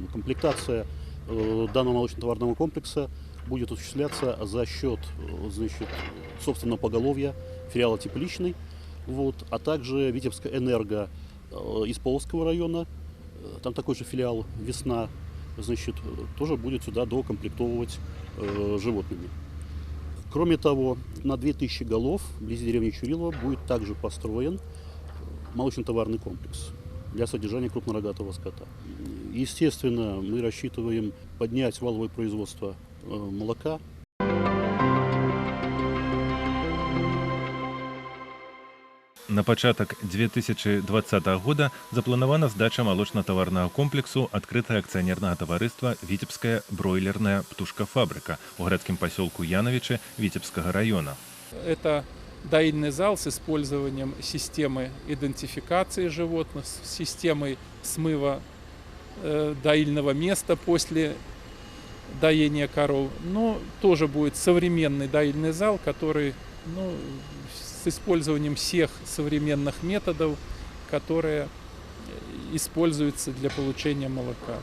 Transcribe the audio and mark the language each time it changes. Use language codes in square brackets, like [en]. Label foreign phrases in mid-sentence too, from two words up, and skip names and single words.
[ru] Комплектация данного молочно-товарного комплекса будет осуществляться за счет собственного поголовья филиала тепличный, а также Витебскэнерго из Полоцкого района, там такой же филиал «Весна», тоже будет сюда доукомплектовывать животными. Кроме того, на 2000 голов вблизи деревни Чурилово будет также построен молочно-товарный комплекс для содержания крупнорогатого скота. Естественно, мы рассчитываем поднять валовое производство молока. [be] На пачатак 2020 года запланавана здача малочна-таварнага комплексу адкрытага акцыянернага таварыства «Витебская бройлерная птушкафабрика» у гарадскім пасёлку Яновичи Витебскага района. [ru] Это доильный зал с использованием системы идентификации животных, с системой смыва доильного места после доения коров, но тоже будет современный доильный зал, который с использованием всех современных методов, которые используются для получения молока.